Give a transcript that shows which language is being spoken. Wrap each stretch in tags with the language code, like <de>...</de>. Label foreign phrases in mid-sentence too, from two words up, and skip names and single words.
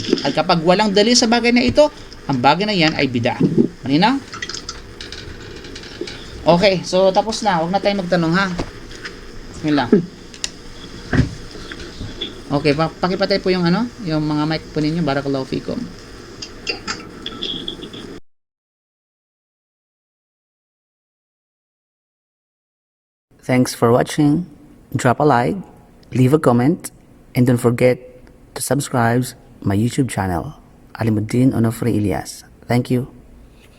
<tl>At kapag walang dalil sa bagay na ito, ang bagay na yan ay bid'ah. Malinaw? Okay, so tapos na. Huwag na tayong magtanong Yun lang. Okay, pakipatay po yung yung mga mic po ninyo.</tl> <ar>بارك الله فيكم.</ar> <en>Thanks for watching. Drop a like, leave a comment, and don't forget to subscribe my YouTube channel, Alimuddin Onofre Ilyas.</en>